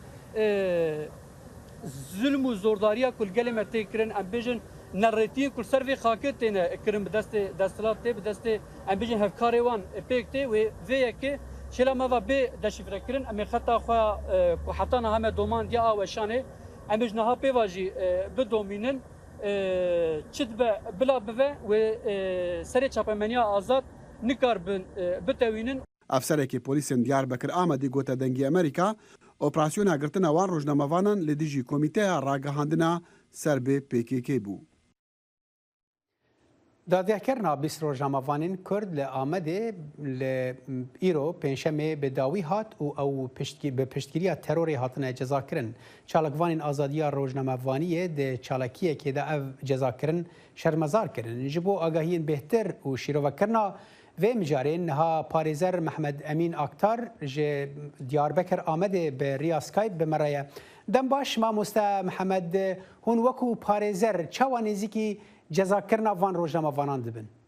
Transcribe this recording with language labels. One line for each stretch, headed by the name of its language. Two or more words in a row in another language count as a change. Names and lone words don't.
Kurdish: zulm û zordariya ku li gelê me tê kirin em bêjin nerêtiyên ku ser vê xakê têne kirin bi destê destilat tê bi destê em bêjin hevkarê wan pêk tê wê vê yekê şêla me va bê deşifre kirin em ê xeta xwe ku heta niha me domandiya a weşanê em bêjin niha pêva jî bidomînin çi dibe bila bive wê serê çapemeniya azad nikar bin bitewînin. ئەفسەرێکی پۆلیسên دیاربەکر ئامادی گوتە دەنگی ئەمریکا ئۆپراسیۆنا گرتنە وان ڕۆژنامەوانان لە دژی کۆمیتەیە ڕاگەهاندنە سەر بێ پێکێکێ بوو. دادیارکردنا بیست ڕۆژنامەوانین کورد لە ئامەدێ لە ئیرۆ پێنجشەمێ بە داوی هات و ئەو بە پشتگیریە تەرۆری هاتنە جەزاکردن. چالاکوانین ئازادیە ڕۆژنامەوانیە دە چالاکیەکێدا ئەv جەزاکردن شەرمەزارکردن. ji bo ئاگahiyên bêhtir û şîrovekirina vê mijarên niha parêzer Mehmed Emîn Aktar ji Diyarbekir Amedê bi riya Skype bi me re ye. Dem baş mamoste Mihemed hûn wekû parêzer çawa nêzîkî cezakirina van rojnamevanan dibin?